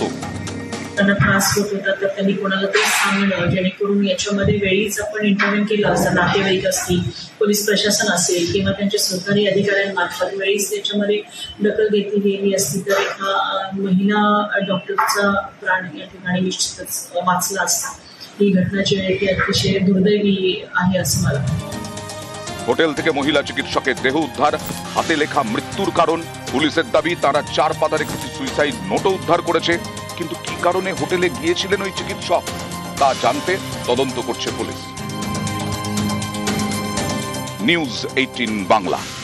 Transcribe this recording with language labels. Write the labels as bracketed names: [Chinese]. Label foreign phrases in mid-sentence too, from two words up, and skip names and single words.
[Marathi] त्यांना त्रास होत होता तर त्यांनी कोणाला तरी सांगणं, जेणेकरून याच्यामध्ये वेळीच आपण इंटरव्ह्यू केला असता, नातेवाईक असतील, पोलीस प्रशासन असेल किंवा त्यांच्या सहकारी अधिकाऱ्यांमार्फत वेळीच त्याच्यामध्ये दखल घेतली गेली असती तर एका महिला डॉक्टरचा प्राण या ठिकाणी निश्चितच वाचला असता। ही घटना जी आहे ती अतिशय दुर्दैवी आहे असं मला [Bangla] হোটেল থেকে মহিলা চিকিৎসকের দেহ উদ্ধার, হাতে লেখা মৃত্যুর কারণ। পুলিশের দাবি তারা 4 পাতার একটি সুইসাইড নোটও উদ্ধার করেছে। কিন্তু কি কারণে হোটেলে গিয়েছিলেন ওই চিকিৎসক তা জানতে তদন্ত করছে পুলিশ। নিউজ 18 বাংলা।